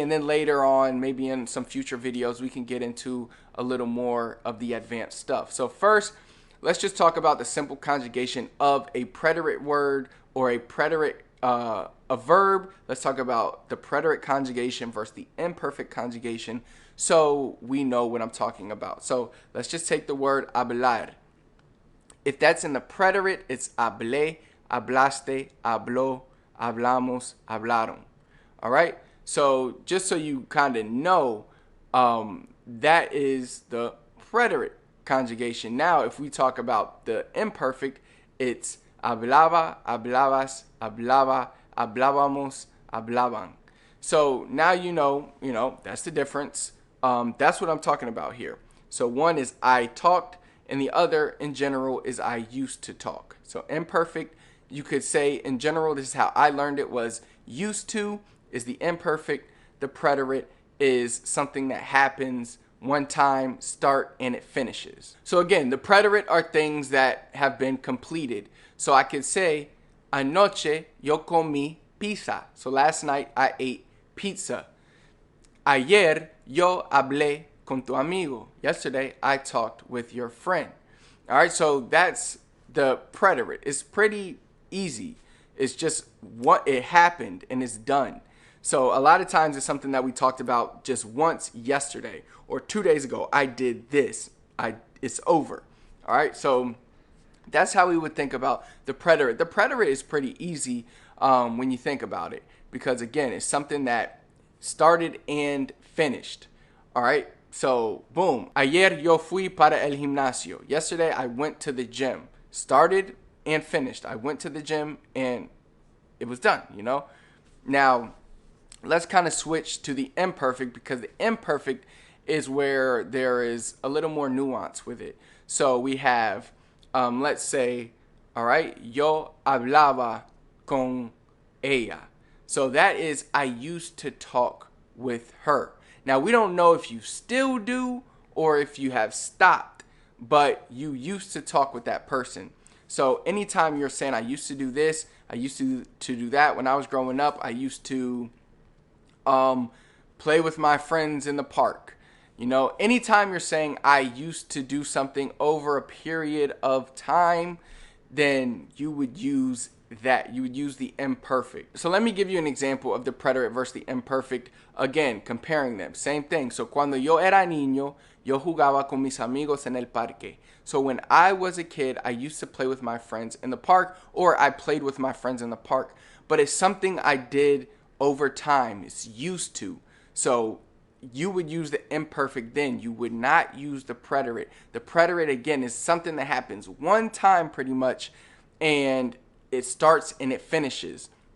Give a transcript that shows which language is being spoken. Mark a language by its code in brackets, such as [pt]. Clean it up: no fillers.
[en] And then later on, maybe in some future videos, we can get into a little more of the advanced stuff. So first, let's just talk about the simple conjugation of a preterite word or a preterite a verb. Let's talk about the preterite conjugation versus the imperfect conjugation so we know what I'm talking about. So let's just take the word hablar. If that's in the preterite, it's [es] hablé, hablaste, habló, hablamos, hablaron. [en] All right? So just so you kind of know, that is the preterite conjugation. Now, if we talk about the imperfect, it's [es] hablaba, hablabas, hablaba, hablábamos, hablaban. [en] So now you know, that's the difference. That's what I'm talking about here. So one is I talked, and the other in general is I used to talk. So imperfect, you could say in general, this is how I learned it, was used to is the imperfect. The preterite is something that happens one time, start, and it finishes. So again, the preterite are things that have been completed. So I could say, [es] anoche yo comí pizza. [en] So last night I ate pizza. [es] Ayer yo hablé con tu amigo. [en] Yesterday I talked with your friend. All right, so that's the preterite. It's pretty easy. It's just what it happened and it's done. So a lot of times it's something that we talked about just once yesterday or 2 days ago. I did this. It's over. All right, so that's how we would think about the preterite. The preterite is pretty easy when you think about it because, again, it's something that started and finished. All right, so boom. [es] Ayer yo fui para el gimnasio. [en] Yesterday I went to the gym. Started and finished. I went to the gym and it was done, Now, let's kind of switch to the imperfect because the imperfect is where there is a little more nuance with it. So we have, let's say, all right, [es] yo hablaba con ella. [en] So that is I used to talk with her. Now, we don't know if you still do or if you have stopped, but you used to talk with that person. So anytime you're saying I used to do this, I used to do that. When I was growing up, I used to play with my friends in the park. Anytime you're saying I used to do something over a period of time, then you would use that. You would use the imperfect. So let me give you an example of the preterite versus the imperfect. Again, comparing them. Same thing. [es] So cuando yo era niño, yo jugaba con mis amigos en el parque. [en] So when I was a kid, I used to play with my friends in the park, or I played with my friends in the park. But it's something I did over time. It's used to. So you would use the imperfect then. You would not use the preterite. The preterite, again, is something that happens one time pretty much, and it starts and it finishes.